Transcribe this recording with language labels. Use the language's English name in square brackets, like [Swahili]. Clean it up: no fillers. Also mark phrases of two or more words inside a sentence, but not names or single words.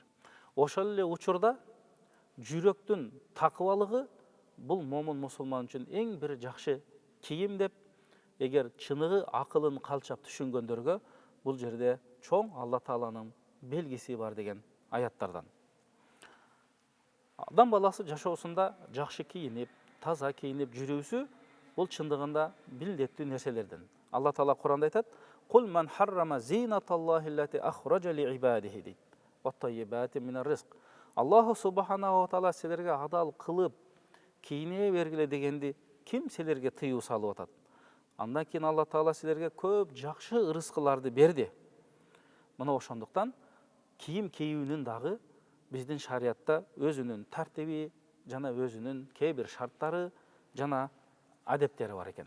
[Kyrgyz] Ошол эле учурда жүрөктүн такыбалыгы бул момун мусулман үчүн эң бир жакшы кийим деп, эгер чыныгы акылын калчап түшүнгөндөргө бул жерде чоң Алла Тааланын белгиси бар деген аяттардан. Адам баласы жашоосунда жакшы кийинип, таза кийинип жүрүүсү бул чындыгында милдеттүү нерселерден. Алла Таала Куранда айтат: [Arabic] "قل من حرم زينة الله التي أخرج لعباده" дейт. "والطيبات من الرزق." الله سبحانه وتعالى [Kyrgyz] силерге адал кылып кийине бергиле дегенди ким силерге тыюу салып атат? Андан кийин Алла Таала силерге көп жакшы ырыскыларды берди. Мына ошондуктан кийим кийүүнүн дагы биздин шариятта өзүнүн тартиби жана өзүнүн кээ бир шарттары жана адептери бар экен.